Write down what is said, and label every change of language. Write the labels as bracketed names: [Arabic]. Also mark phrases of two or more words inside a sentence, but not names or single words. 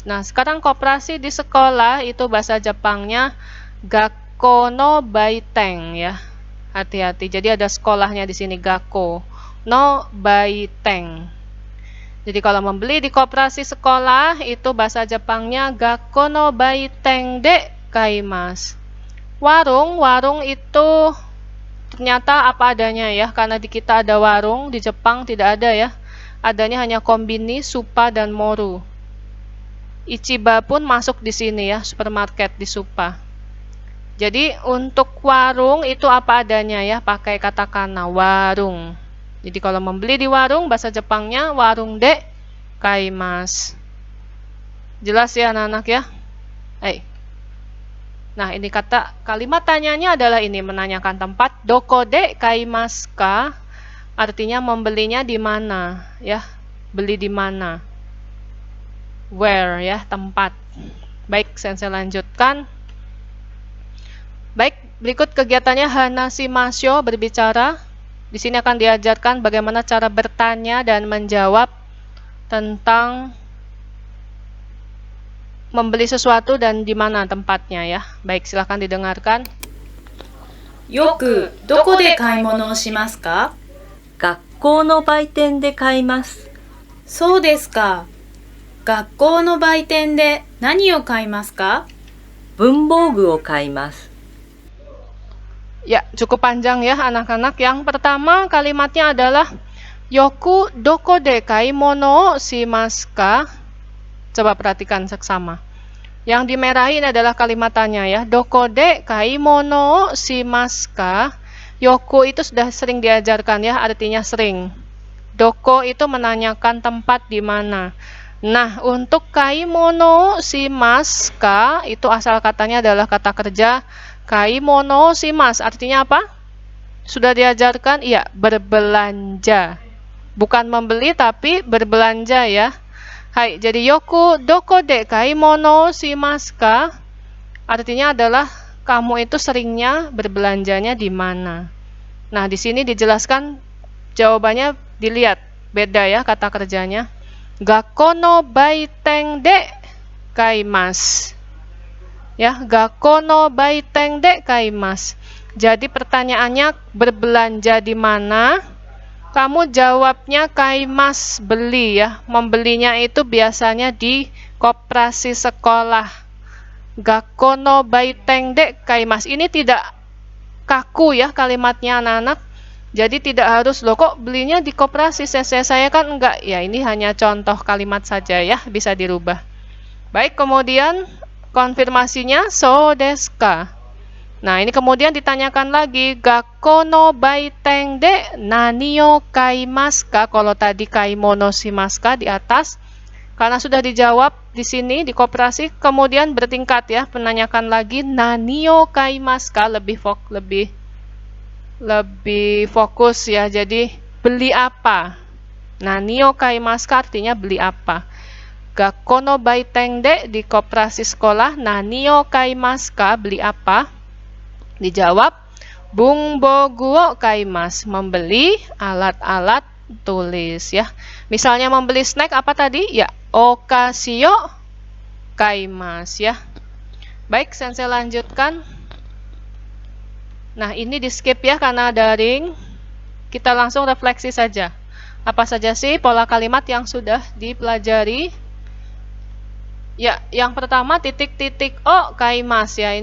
[Indonesian] Nah, sekarang koperasi di sekolah itu bahasa Jepangnya [Japanese] 学校の売店 [Indonesian] ya. Hati-hati. Jadi ada sekolahnya di sini [Japanese] 学校の売店. [Indonesian] Jadi kalau membeli di koperasi sekolah itu bahasa Jepangnya [Japanese] 学校の売店で買います. [Indonesian] Warung itu ternyata apa adanya ya, karena di kita ada warung, di Jepang tidak ada ya. Adanya hanya kombini, supa dan moru. Ichiba pun masuk di sini ya, supermarket di supa. Jadi untuk warung itu apa adanya ya, pakai katakana warung. Jadi kalau membeli di warung bahasa Jepangnya [Japanese] ワルンで買います. [Indonesian] Jelas ya anak-anak ya? Nah, ini kalimat tanyanya adalah ini, menanyakan tempat. [Japanese] どこで買いますか? [Indonesian] Artinya membelinya di mana ya? Beli di mana? Where ya, tempat. Baik, sensei lanjutkan. Baik, berikut kegiatannya hanashimasho, berbicara. Di sini akan diajarkan bagaimana cara bertanya dan menjawab tentang membeli sesuatu dan di mana tempatnya ya. Baik, silahkan didengarkan. [Japanese] よくどこで買い物をしますか？学校の売店で買います。そうですか。学校の売店で何を買いますか？文房具を買います。 [Indonesian] Ya, cukup panjang ya anak-anak. Yang pertama kalimatnya adalah [Japanese] よくどこで買い物しますか? [Indonesian] Coba perhatikan seksama. Yang dimerahin adalah kalimatannya ya. [Japanese] どこで買い物しますか? [Indonesian] Yoku itu sudah sering diajarkan ya, artinya sering. Doko itu menanyakan tempat di mana. Nah, untuk [Japanese] 買い物しますか [Indonesian] itu asal katanya adalah kata kerja [Japanese] 買い物します, [Indonesian] artinya apa? Sudah diajarkan? Iya, berbelanja. Bukan membeli tapi berbelanja ya. [Japanese] Hai, jadi よくどこで買い物しますか? [Indonesian] Artinya adalah kamu itu seringnya berbelanjanya di mana. Nah, di sini dijelaskan jawabannya, dilihat beda ya kata kerjanya. [Japanese] 学校の売店で買います. Ya, 学校の売店で買います. [Indonesian] Jadi pertanyaannya berbelanja di mana? Kamu jawabnya kaimasu, beli ya. Membelinya itu biasanya di koperasi sekolah. [Japanese] 学校の売店で買います. [Indonesian] Ini tidak kaku ya kalimatnya anak-anak. Jadi tidak harus loh kok belinya di koperasi, saya kan enggak. Ya, ini hanya contoh kalimat saja ya, bisa dirubah. Baik, kemudian konfirmasinya [Japanese] そうですか. [Indonesian] Nah, ini kemudian ditanyakan lagi, [Japanese] 学校の売店で何を買いますか? [Indonesian] Kalau tadi [Japanese] 買い物しますか [Indonesian] di atas, karena sudah dijawab di sini di koperasi, kemudian bertingkat ya, menanyakan lagi [Japanese] 何を買いますか, [Indonesian] lebih fokus ya. Jadi beli apa? [Japanese] 何を買いますか [Indonesian] artinya beli apa? [Japanese] 学校の売店で [Indonesian] di koperasi sekolah, [Japanese] 何を買いますか, [Indonesian] beli apa? Dijawab [Japanese] 文房具を買います, [Indonesian] membeli alat-alat tulis ya. Misalnya membeli snack apa tadi? Ya, [Japanese] お菓子を買います ya. [Indonesian] Baik, sensei lanjutkan. Nah, ini di skip ya karena daring. Kita langsung refleksi saja. Apa saja sih pola kalimat yang sudah dipelajari? Ya, yang pertama titik-titik [Japanese] を買います [Indonesian] ya.